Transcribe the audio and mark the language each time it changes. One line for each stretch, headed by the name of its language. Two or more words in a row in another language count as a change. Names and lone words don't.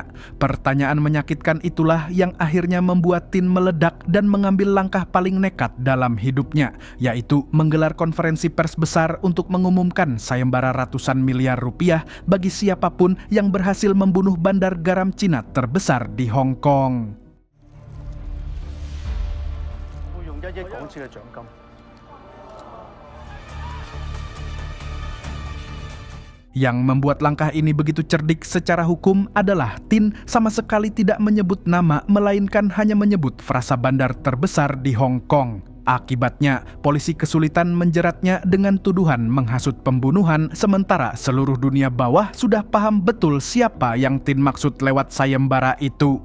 Indonesian: Pertanyaan menyakitkan itulah yang akhirnya membuat Tin meledak dan mengambil langkah paling nekat dalam hidupnya, yaitu menggelar konferensi pers besar untuk mengumumkan sayembara ratusan miliar rupiah bagi siapapun yang berhasil membunuh bandar garam Cina terbesar di Hong Kong.
Cantonese: 會用1億港紙嘅獎金。
Indonesian: Yang membuat langkah ini begitu cerdik secara hukum adalah Tin sama sekali tidak menyebut nama, melainkan hanya menyebut frasa bandar terbesar di Hong Kong. Akibatnya, polisi kesulitan menjeratnya dengan tuduhan menghasut pembunuhan, sementara seluruh dunia bawah sudah paham betul siapa yang Tin maksud lewat sayembara itu.